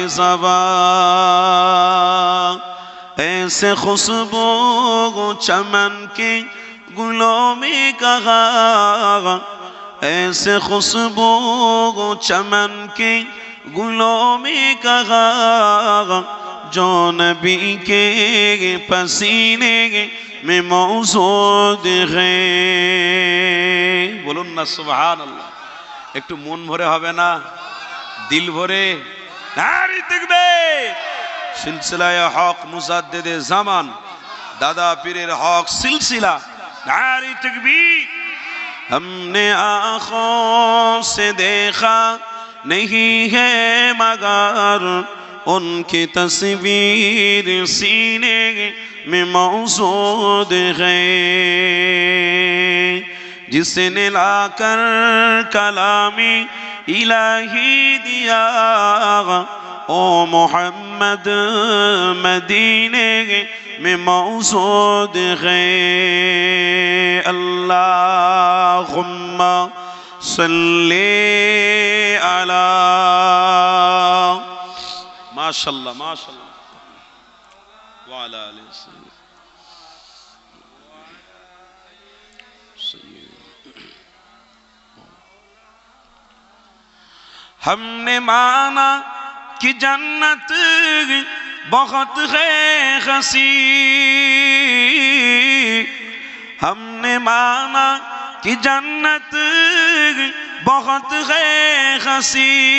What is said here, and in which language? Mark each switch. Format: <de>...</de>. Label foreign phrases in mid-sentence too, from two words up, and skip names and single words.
<ur>زبان ایسے خوشبو چمن کے گلوں میں کہا ایسے خوشبو چمن کے گلوں میں کہا جو نبی کے پسینے میں موجود ہے</ur> <bn>বলুন না সুবহানাল্লাহ একটু মন ভরে হবে না দিল ভরে</bn> <ur>نعرہ تکبیر سلسلۂ حق مجدد زمان</ur> <bn>দাদা পীরের হক সিলসিলা</bn> <ur>نعرہ تکبیر ہم نے آنکھوں سے دیکھا نہیں ہے مگر ان کی تصویر سینے میں موجود ہے جس نے لا کر کلامِ الٰہی دیا او محمد مدینے میں موجود ہے</ur> <ar>اللهم صل على ما شاء الله ما شاء الله و على آله</ar> <ur>ہم نے مانا کہ جنت بہت ہے حسیں ہم نے مانا کہ جنت بہت ہے حسیں</ur>